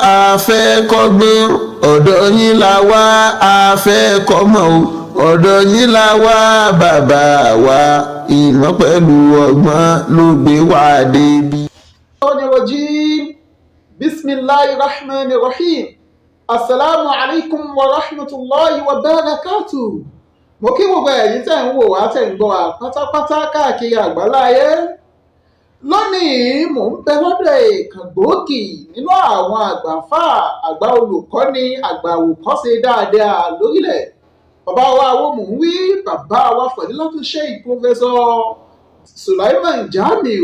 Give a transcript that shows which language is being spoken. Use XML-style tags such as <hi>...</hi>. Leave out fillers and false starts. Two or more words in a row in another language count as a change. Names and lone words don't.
<yo>fẹ́ kọ́gbọ́n ọ̀dọ̀ yín la wá, a fẹ́ kọ́mọ o ọ̀dọ̀ yín la wá bàbá wa, ìmọ̀ pẹ̀lú ọgbọ́n ló gbé wá débi.</yo> <ar>بسم الله الرحمن الرحيم. السلام عليكم ورحمة الله وبركاته.</ar> <yo>Mo kí gbogbo ẹ̀yin tẹ́ ń wò wá tẹ́ ń gbọ́ wá pátápátá káàkiri àgbáláyé. Lónìí mò ń bẹ lọ́dọ̀ èèkàn gbòógì nínú àwọn àgbàfà, àgbà olùkọ́ni, àgbà àwòkọ́ṣe dáadáa lórílẹ̀. Bàbá wa wo mò ń wí, bàbá wa Fadilatu Sheikh Professor Sulaiman Jamiu.</yo>